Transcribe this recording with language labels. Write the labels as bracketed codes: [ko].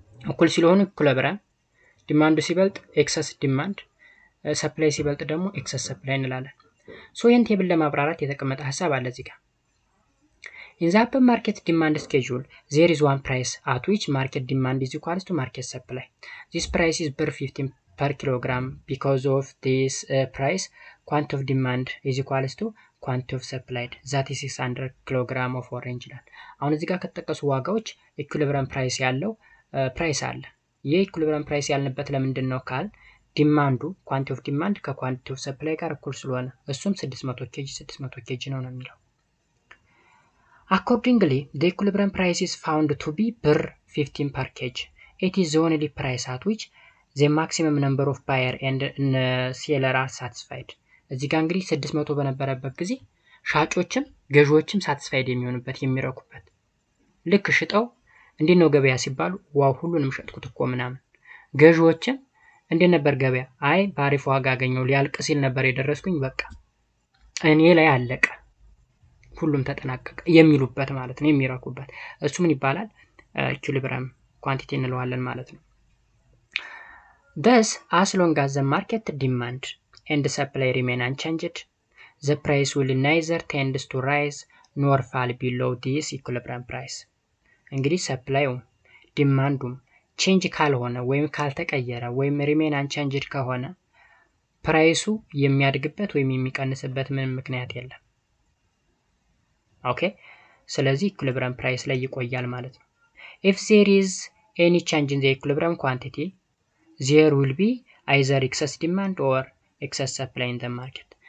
[am] እኩል ስለሆኑ ኢኩሊብሪየም፣ ዲማንዱ ሲበልጥ ኤክሰስ ዲማንድ፣ ሰፕላይ ሲበልጥ ደግሞ ኤክሰስ ሰፕላይ እንላለን። ሶ ይህን ቴብል ለማብራራት የተቀመጠ ሀሳብ አለ እዚህ ጋር። [en] In the open market demand schedule, there is one price at which market demand is equal to market supply. This price is per 15 per kilogram. Because of this price, quantity of demand is equal to quantity of supplied. That is 600 kilogram of orange [am] ይላል። አሁን እዚህ ጋር ከተጠቀሱ ዋጋዎች ኢኩሊብሪየም ፕራይስ ያለው ፕራይስ አለ። ይህ ኢኩሊብሪየም ፕራይስ ያልንበት ለምንድን ነው ካል ዲማንዱ ኳንቲ ኦፍ ዲማንድ ከኳንቲ ኦፍ ሰፕላይ ጋር እኩል ስለሆነ እሱም 600 ኬጂ ነው የሚለው። [en] Accordingly, the equilibrium price is found to be per 15 per kg. It is the only price at which the maximum number of buyer and seller are satisfied. [am] እዚህ ጋር እንግዲህ 600 በነበረበት ጊዜ ሻጮችም ገዢዎችም ሳቲስፋይድ የሚሆኑበት የሚረኩበት፣ ልክ ሽጠው እንዴት ነው ገበያ ሲባሉ ዋው ሁሉንም ሸጥኩት እኮ ምናምን፣ ገዢዎችም እንዴት ነበር ገበያ፣ አይ በአሪፍ ዋጋ አገኘው ሊያልቅ ሲል ነበር የደረስኩኝ በቃ እኔ ላይ አለቀ ሁሉም ተጠናቀቀ የሚሉበት ማለት ነው፣ የሚራኩበት። እሱ ምን ይባላል? ኢኩሊብሪየም ኳንቲቲ እንለዋለን ማለት ነው። [en] Thus, as long as the market demand and supply remain unchanged, the price will neither tend to rise nor fall below this equilibrium price. [am] እንግዲህ ሰፕላዩ ዲማንዱም ቼንጅ ካልሆነ ወይም ካልተቀየረ ወይም ሪሜን አንቼንጅድ ከሆነ ፕራይሱ የሚያድግበት ወይም የሚቀንስበት ምንም ምክንያት የለም። ኦኬ፣ ስለዚህ ኢኩሊብሪየም ፕራይስ ላይ ይቆያል ማለት ነው። [en] if there is any change in the equilibrium quantity, there will be either excess demand or excess supply in the market.